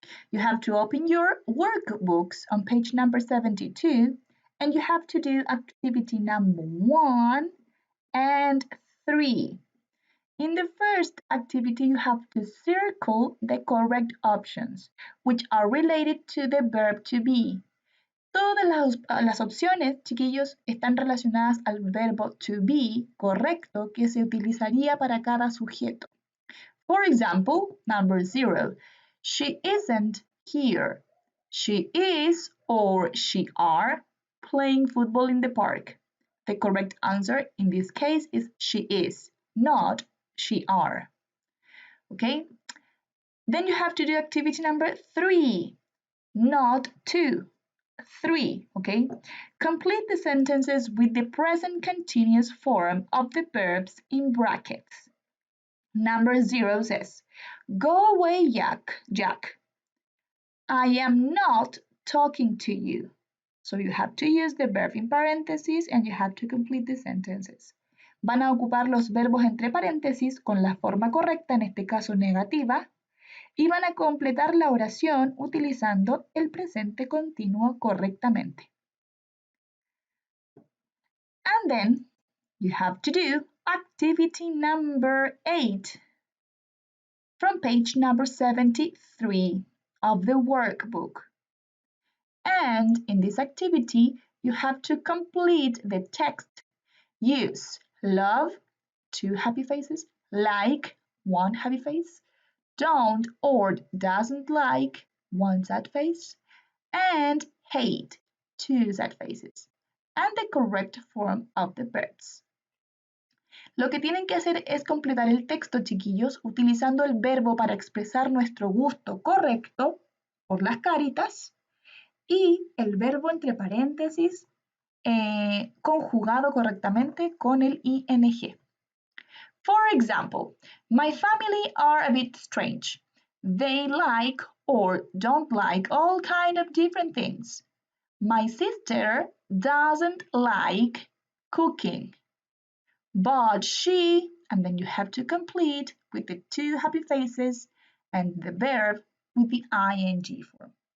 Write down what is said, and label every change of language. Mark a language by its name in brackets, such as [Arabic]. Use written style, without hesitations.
[English] You have to open your workbooks on page number 72 and you have to do activity number 1 and 3. In the first activity, you have to circle the correct options, which are related to the verb to be. [Spanish] Todas las opciones, chiquillos, están relacionadas al verbo to be correcto que se utilizaría para cada sujeto. [English] For example, number 0, she isn't here. She is or she are playing football in the park. The correct answer in this case is she is, not she are. Okay? Then you have to do activity number 3, not 2. 3, okay? Complete the sentences with the present continuous form of the verbs in brackets. Number 0 says, go away, Jack. I am not talking to you. So you have to use the verb in parentheses and you have to complete the sentences. [Spanish] Van a ocupar los verbos entre paréntesis con la forma correcta, en este caso negativa, y van a completar la oración utilizando el presente continuo correctamente. [English] And then you have to do activity number 8 from page number 73 of the workbook. And in this activity, you have to complete the text. Use love, 2 happy faces, like, 1 happy face, don't or doesn't like, 1 sad face, and hate, 2 sad faces, and the correct form of the verbs. [Spanish] Lo que tienen que hacer es completar el texto, chiquillos, utilizando el verbo para expresar nuestro gusto correcto por las caritas y el verbo entre paréntesis conjugado correctamente con el ing. [English] For example, my family are a bit strange. They like or don't like all kind of different things. My sister doesn't like cooking, but she, and then you have to complete with the two happy faces and the verb with the ing form.